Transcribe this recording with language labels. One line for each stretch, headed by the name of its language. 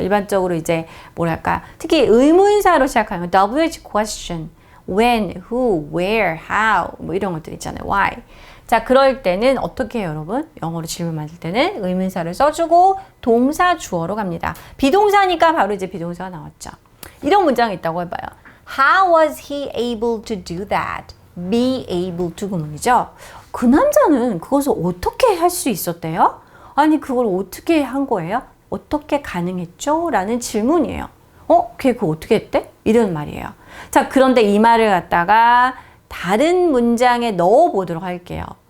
Korean: 일반적으로 이제 뭐랄까 특히 의문사로 시작하는 거 WH question, when, who, where, how 뭐 이런 것들 있잖아요.
English: why.
Korean: 자, 그럴 때는 어떻게 해요, 여러분? 영어로 질문 만들 때는 의문사를 써주고 동사 주어로 갑니다. 비동사니까 바로 이제 비동사가 나왔죠. 이런 문장이 있다고 해봐요.
English: How was he able to do that? Be able to
Korean: 구문이죠. 그 남자는 그것을 어떻게 할 수 있었대요? 아니, 그걸 어떻게 한 거예요? 어떻게 가능했죠? 라는 질문이에요. 걔 그거 어떻게 했대? 이런 말이에요. 자, 그런데 이 말을 갖다가 다른 문장에 넣어 보도록 할게요.